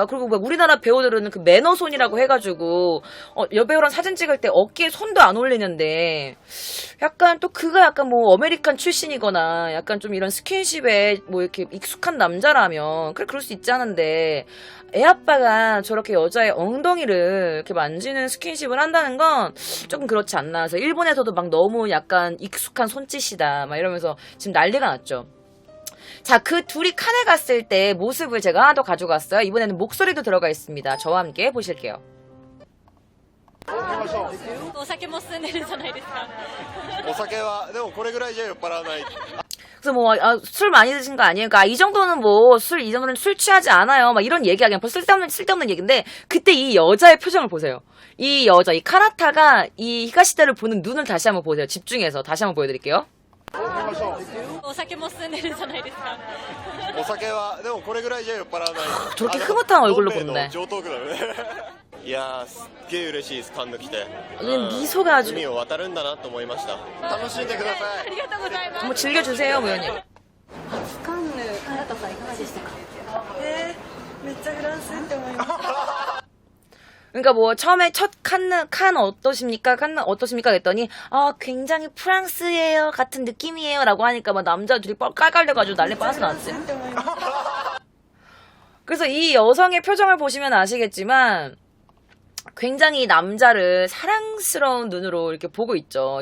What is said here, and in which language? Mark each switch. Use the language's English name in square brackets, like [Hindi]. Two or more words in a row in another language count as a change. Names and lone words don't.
[Korean] 그리고 막 우리나라 배우들은 그 매너손이라고 해가지고, 여배우랑 사진 찍을 때 어깨에 손도 안 올리는데, 약간 또 그가 약간 뭐 아메리칸 출신이거나, 약간 좀 이런 스킨십에 뭐 이렇게 익숙한 남자라면, 그럴 수 있지 않은데, 애 아빠가 저렇게 여자의 엉덩이를 이렇게 만지는 스킨십을 한다는 건 조금 그렇지 않나. 그래서 일본에서도 막 너무 약간 익숙한 손짓이다. 막 이러면서 지금 난리가 났죠. 자, 그 둘이 칸에 갔을 때 모습을 제가 하나 더 가져갔어요. 이번에는 목소리도 들어가 있습니다. 저와 함께 보실게요. [Japanese] お酒も進んでるんじゃないですか。お酒はでもこれぐらいじゃ酔っ払わない。 [Korean] 그래서 뭐, 술 많이 드신 거 아니에요? 그러니까 이 정도는 이 정도는 술 취하지 않아요. 막 이런 얘기가 그냥 쓸데없는 얘기인데, 그때 이 여자의 표정을 보세요. 이 여자, 이 카나타가 이 히가시다를 보는 눈을 다시 한번 보세요. 집중해서 다시 한번 보여드릴게요. [Japanese] お酒も進んでるんじゃないですか。お酒はでもこれぐらいじゃ酔っ払わない。 [Korean] 저렇게 흐뭇한 얼굴로 보는데. [Japanese] 上等句だよね。いやーすっげー嬉しいです。カンヌ来て、 [Korean] 미소가 아주 [Japanese] 海を渡るんだなと思いました。楽しんでください。ありがとうございます。 [Korean] 뭐 즐겨주세요, 무현님. [Japanese] 初カンヌ、新田さんいかがでしたか？めっちゃフランスって思います。 [Korean] 그러니까 뭐 처음에 첫 칸 어떠십니까? 칸 어떠십니까? 그랬더니 굉장히 프랑스예요 같은 느낌이에요 라고 하니까 막 남자 둘이 깔깔대가지고 난리 빠져 나왔지. 그래서 이 여성의 표정을 보시면 아시겠지만 굉장히 남자를 사랑스러운 눈으로 이렇게 보고 있죠.